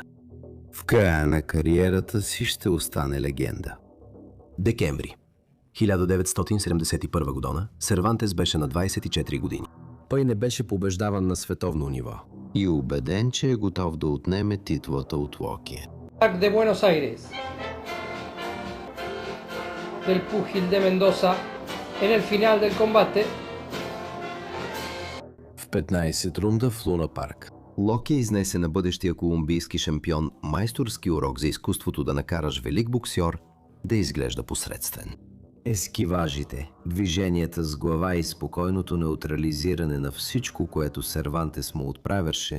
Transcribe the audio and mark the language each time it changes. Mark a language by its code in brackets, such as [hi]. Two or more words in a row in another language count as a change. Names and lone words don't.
[bg] В края на кариерата си ще остане легенда. Декември 1971 година, Сервантес беше на 24 години. Той не беше побеждаван на световно ниво и убеден, че е готов да отнеме титлата от Локи. [es] de Buenos Aires del púgil de Mendoza en el final del combate. [bg] В 15 рунда в Луна Парк Локи изнесе на бъдещия колумбийски шампион майсторски урок за изкуството да накараш велик боксьор да изглежда посредствен. Ескиважите, движенията с глава и спокойното неутрализиране на всичко, което Сервантес му отправяше,